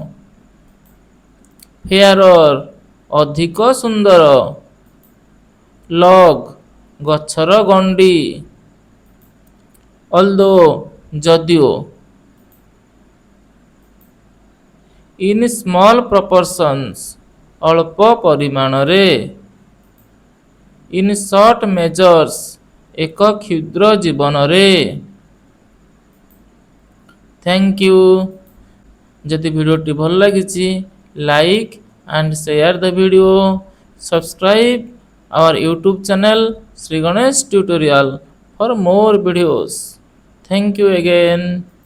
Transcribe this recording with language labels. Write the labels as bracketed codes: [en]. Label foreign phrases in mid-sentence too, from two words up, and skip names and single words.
[or] ଫେୟାରର ଅଧିକ ସୁନ୍ଦର, ଲଗ୍ ଗଛର ଗଣ୍ଡି, ଅଲଦୋ ଯଦିଓ, [en] in small proportions [or] ଅଳ୍ପ ପରିମାଣରେ, [en] in short measures [or] ଏକ କ୍ଷୁଦ୍ର ଜୀବନରେ। [en] thank you. [or] ଯଦି ଭିଡ଼ିଓଟି ଭଲ ଲାଗିଛି [en] like and share the video, subscribe our YouTube channel Sri Ganesh Tutorial for more videos. Thank you again.